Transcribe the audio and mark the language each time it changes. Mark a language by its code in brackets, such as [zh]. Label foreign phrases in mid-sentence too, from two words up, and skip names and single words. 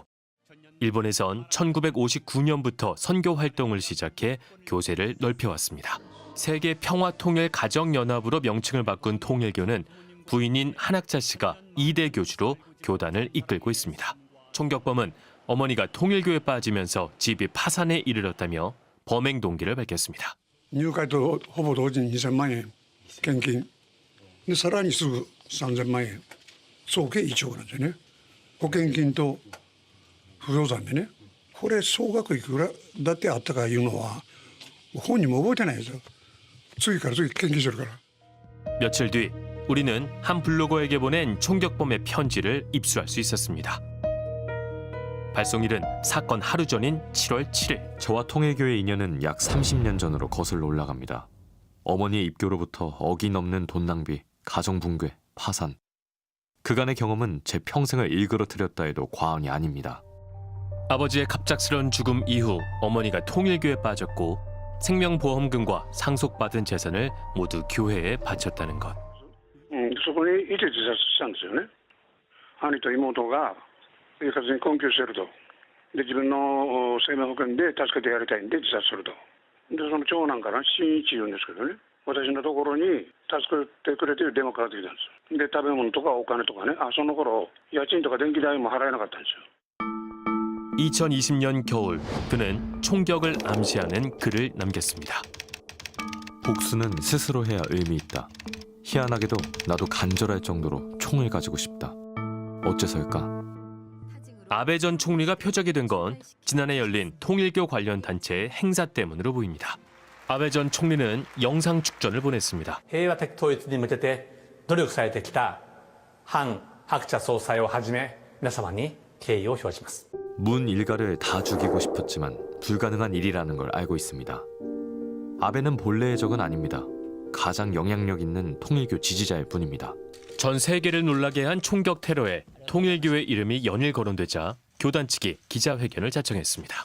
[ko] 일본에선 1959년부터 선교 활동을 시작해 교세를 넓혀왔습니다. 세계 평화통일가정연합으로 명칭을 바꾼 통일교는 부인인 한학자 씨가 2대 교주로 교단을 이끌고 있습니다. 총격범은 어머니가 통일교에 빠지면서 집이 파산에 이르렀다며 범행 동기를 밝혔습니다. [ja] 入会とほぼ同時に2000万円献金でさらにすぐ3000万円総計1億なんですよね。保険金と不動産でね、これ総額いくらだってあったかいうのは本人も覚えてないですよ。次から次献金してるから。 [ko] 며칠 뒤 우리는 한 블로거에게 보낸 총격범의 편지를 입수할 수 있었습니다. 발송일은 사건 하루 전인 7월 7일. 저와 통일교의 인연은 약 30년 전으로 거슬러 올라갑니다. 어머니의 입교로부터 억이 넘는 돈 낭비, 가정 붕괴, 파산. 그간의 경험은 제 평생을 일그러뜨렸다 해도 과언이 아닙니다. 아버지의 갑작스러운 죽음 이후 어머니가 통일교에 빠졌고 생명보험금과 상속받은 재산을 모두 교회에 바쳤다는 것. [ja] そこにいて自殺したんですよね。兄と妹が生活に困窮してると。で自分の生命保険で助けてやりたいんで自殺すると。でその長男から真一言うんですけどね。私のところに助けてくれてる電話かかってきたんですよ。で食べ物とかお金とかね。その頃家賃とか電気代も払えなかったんですよ。 [ko] 2020년 겨울 그는 총격을 암시하는 글을 남겼습니다. 복수는 스스로 해야 의미 있다. 희한하게도 나도 간절할 정도로 총을 가지고 싶다. 어째서일까? 아베 전 총리가 표적이 된 건 지난해 열린 통일교 관련 단체의 행사 때문으로 보입니다. 아베 전 총리는 영상 축전을 보냈습니다. [ja] 平和的統一に向けて努力されてきた韓白茶総裁をはじめ皆様に敬意を表します。 [ko] 문 일가를 다 죽이고 싶었지만 불가능한 일이라는 걸 알고 있습니다. 아베는 본래의 적은 아닙니다. 가장 영향력 있는 통일교 지지자일 뿐입니다. 전 세계를 놀라게 한 총격 테러에 통일교의 이름이 연일 거론되자 교단 측이 기자회견을 자청했습니다.